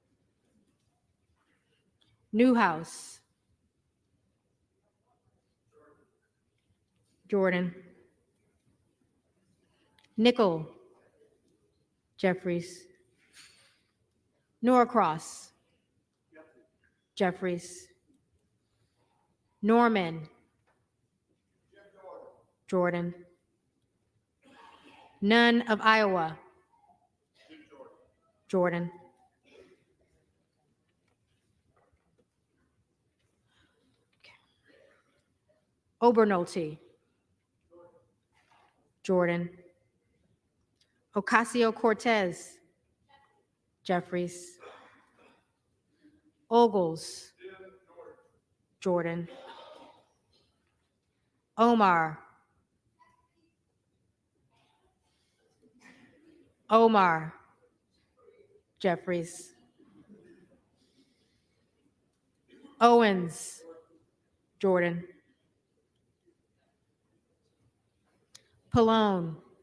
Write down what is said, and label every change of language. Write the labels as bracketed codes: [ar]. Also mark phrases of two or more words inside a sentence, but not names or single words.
[en] Newhouse. Jordan. Nickel. Jeffries. Norcross. Jeffries. Norman. Jordan. Nunn of Iowa. Jordan. Obernolte. Jordan. Ocasio-Cortez. Jeffries. Ogles. Jordan. Omar. Omar. Jeffries. Owens. Jordan. Pallone.